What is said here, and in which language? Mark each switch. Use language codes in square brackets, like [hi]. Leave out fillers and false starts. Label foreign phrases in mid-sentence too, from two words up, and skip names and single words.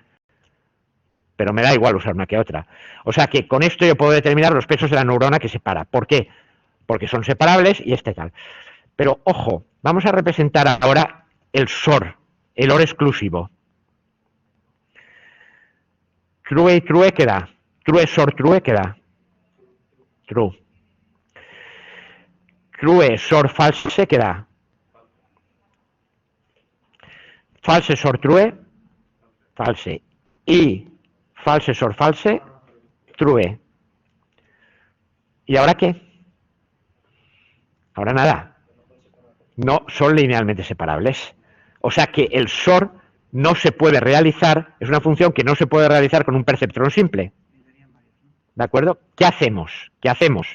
[es] Pero me da igual usar una que otra. O sea que con esto yo puedo determinar los pesos de la neurona que separa. ¿Por qué? Porque son separables y este tal. Pero ojo, vamos a representar ahora el SOR, el OR exclusivo. True y true, ¿qué da? True, SOR, true, ¿qué da? True. True, SOR, false, ¿qué da? False, SOR, true, false. Y false, SOR, false, true. ¿Y ahora qué? Ahora nada. No son linealmente separables. O sea que el SOR no se puede realizar, es una función que no se puede realizar con un perceptrón simple. ¿De acuerdo? ¿Qué hacemos? ¿Qué hacemos?